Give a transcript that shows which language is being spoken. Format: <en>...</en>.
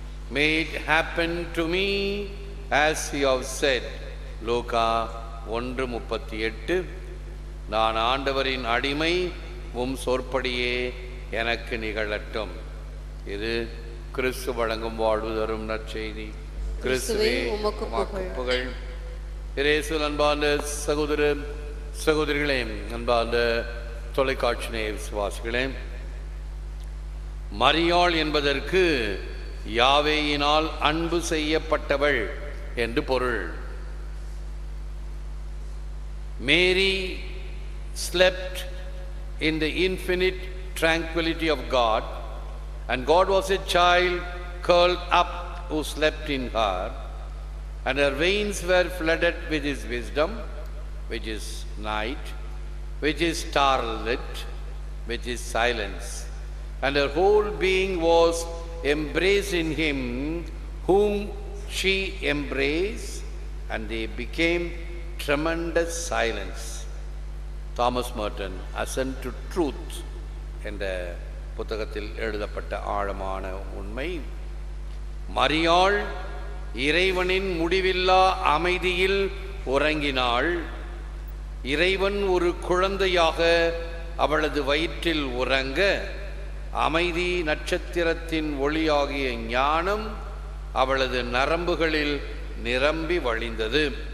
<en>May it happen to me as you have said.</en> <ta>லூக்கா 1:38. நான் ஆண்டவரின் அடிமை, உம் சொற்படியே எனக்கு நிகழட்டும். இது கிறிஸ்து வழங்கும் வாழ்வு தரும் நற்செய்தி. கிறிஸ்துவே உமக்கு புகழ். இயேசுவில் அன்பார்ந்த சகோதர சகோதரிகளே, அன்பார்ந்த தொலைக்காட்சி நேய விசுவாசிகளே, மரியாள் என்பதற்கு யாவேயினால் அன்பு செய்யப்பட்டவள் என்று பொருள்.</ta> <en>Mary slept in the infinite tranquility of God, and God was a child curled up who slept in her, and her veins were flooded with his wisdom, which is night, which is starlit, which is silence, and her whole being was embraced in him whom she embraced, and they became tremendous silence.</en> <ta>Thomas மர்டன் ascent to truth என்ற புத்தகத்தில் எழுதப்பட்ட ஆழமான உண்மை. மரியாள் இறைவனின் முடிவில்லா அமைதியில் உறங்கினாள். இறைவன் ஒரு குழந்தையாக அவளது வயிற்றில் உறங்க, அமைதி நட்சத்திரத்தின் ஒளியாகிய ஞானம் அவளது நரம்புகளில் நிரம்பி வழிந்தது.</ta>